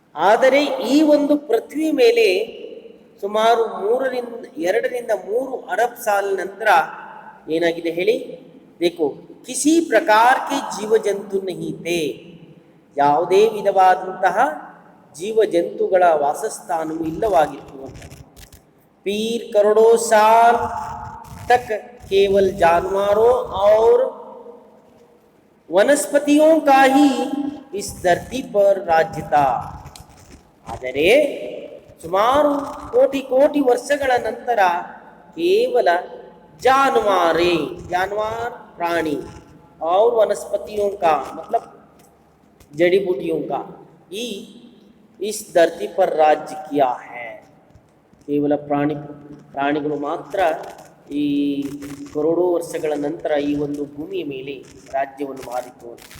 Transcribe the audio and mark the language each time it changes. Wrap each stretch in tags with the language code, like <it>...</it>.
<kn>ಆದರೆ ಈ ಒಂದು ಪೃಥ್ವಿ ಮೇಲೆ ಸುಮಾರು 2 ರಿಂದ 3 ಅರಬ್ ಸಾಲ್ ನಂತರ ಏನಾಗಿದೆ ಹೇಳಿ,</kn> <hi>देखो किसी प्रकार के जीव जंतु नहीं थे,</hi> <kn>ಯಾವುದೇ ವಿಧವಾದಂತಹ ಜೀವ ಜಂತುಗಳ ವಾಸಸ್ಥಾನವು ಇಲ್ಲವಾಗಿತ್ತು ಅಂತ।</kn> <hi>फिर करोड़ों साल तक केवल जानवरों और वनस्पतियों का ही इस धरती पर राज्य था।</hi> <kn>ಆದರೆ ಸುಮಾರು ಕೋಟಿ ಕೋಟಿ ವರ್ಷಗಳ ನಂತರ ಕೇವಲ</kn> <hi>जानवारें, जानवर प्राणी और वनस्पतियों का मतलब जड़ी बूटियों का ही इस धरती पर राज्य किया है।</hi> <kn>ಕೇವಲ ಪ್ರಾಣಿಗಳು ಮಾತ್ರ ಈ ಕರೋಡೋ ವರ್ಷಗಳ ನಂತರ ಈ ಒಂದು ಭೂಮಿಯ ಮೇಲೆ ರಾಜ್ಯವನ್ನು ಮಾಡಿತು।</kn>